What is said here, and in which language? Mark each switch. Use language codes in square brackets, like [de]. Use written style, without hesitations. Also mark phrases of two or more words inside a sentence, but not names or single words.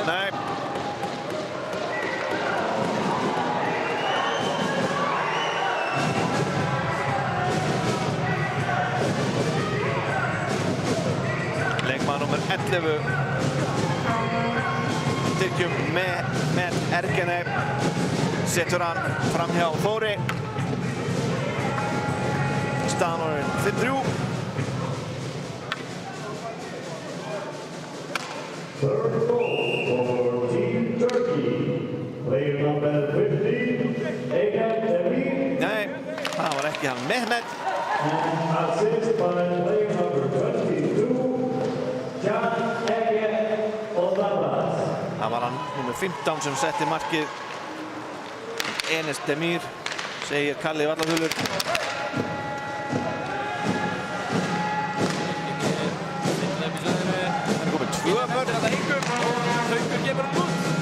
[is] Nei. Leikmaður númer 11. Tyrkjum með Ergene. Setur hann fram hjá Þóri. Staðan orðin 5-3. [en] Third goal for Team Turkey, player number 15, Egan Emir. [is] Nei, það var ekki hann Mehmet. [en] And assist by player number 22, Can Egan Olavas. [is] Það var hann númer 15 sem setti markið. Enes Demir, segir Kalli Vallathulur. Þetta Haukur og Haukur gefur hann út.